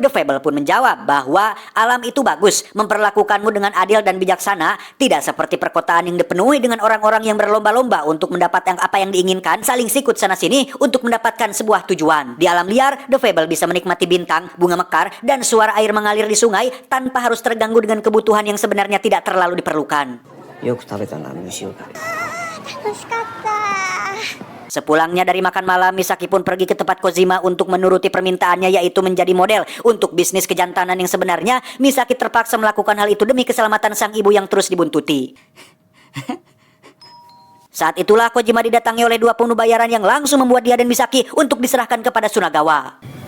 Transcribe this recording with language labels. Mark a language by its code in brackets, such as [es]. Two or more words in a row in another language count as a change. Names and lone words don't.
[id] The Fable pun menjawab bahwa alam itu bagus, memperlakukanmu dengan adil dan bijaksana, tidak seperti perkotaan yang dipenuhi dengan orang-orang yang berlomba-lomba untuk mendapatkan apa yang diinginkan, saling sikut sana-sini untuk mendapatkan sebuah tujuan. Di alam liar, The Fable bisa menikmati bintang, bunga mekar, dan suara air mengalir di sungai tanpa harus terganggu dengan kebutuhan yang sebenarnya tidak terlalu diperlukan. [ja] よく食べたな、虫を。楽しかった。 [id] Sepulangnya dari makan malam, Misaki pun pergi ke tempat Kojima untuk menuruti permintaannya, yaitu menjadi model untuk bisnis kejantanan yang sebenarnya. Misaki terpaksa melakukan hal itu demi keselamatan sang ibu yang terus dibuntuti. Saat itulah Kojima didatangi oleh dua pembunuh bayaran yang langsung membuat dia dan Misaki untuk diserahkan kepada Sunagawa.